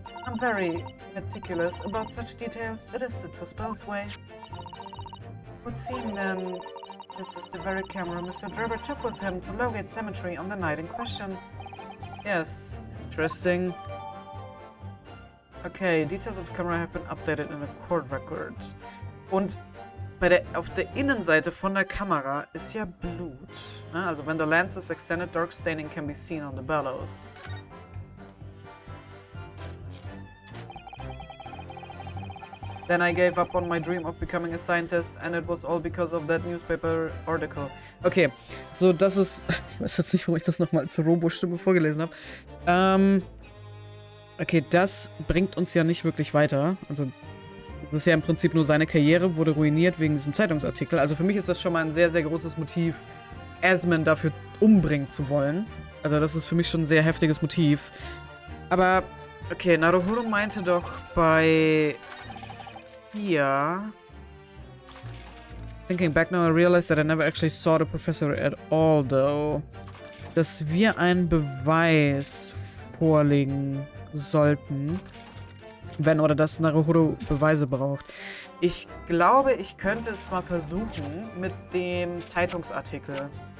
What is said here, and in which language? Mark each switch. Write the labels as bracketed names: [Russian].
[English] I'm very meticulous about such details. It is the Tuspel's way. Would seem then this is the very camera Mr. Drebber took with him to Lowgate Cemetery on the night in question. Yes, interesting. Okay, details of the camera have been updated in the court records. [German] Und auf der Innenseite von der Kamera ist ja Blut. Ne? [English] Also when the lens is extended, dark staining can be seen on the bellows. Then I gave up on my dream of becoming a scientist and it was all because of that newspaper article. [German] Okay, so das ist... Ich weiß jetzt nicht, warum ich das nochmal als Robo-Stimme vorgelesen habe. Okay, das bringt uns ja nicht wirklich weiter. Also, das ist ja im Prinzip nur seine Karriere, wurde ruiniert wegen diesem Zeitungsartikel. Also für mich ist das schon mal ein sehr, sehr großes Motiv, Asman dafür umbringen zu wollen. Also das ist für mich schon ein sehr heftiges Motiv. Aber, okay, Naruhodo meinte doch bei... Hier... [English] Thinking back now, I realized that I never actually saw the professor at all, though. [German] Dass wir einen Beweis vorlegen sollten, wenn oder dass Naruhodo Beweise braucht. Ich glaube, ich könnte es mal versuchen mit dem Zeitungsartikel.